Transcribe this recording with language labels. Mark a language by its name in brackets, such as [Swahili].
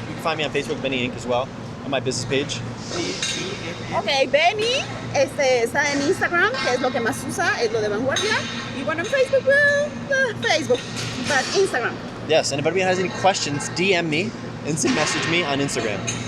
[English] You can find me on Facebook, Benny Inc. as well, on my business page. [Spanish] Ok, Benny está en Instagram, que es lo que más usa, es lo de vanguardia. Y bueno, en Facebook, Facebook, [English] but Instagram. Yes, and if anybody has any questions, DM me and message me on Instagram.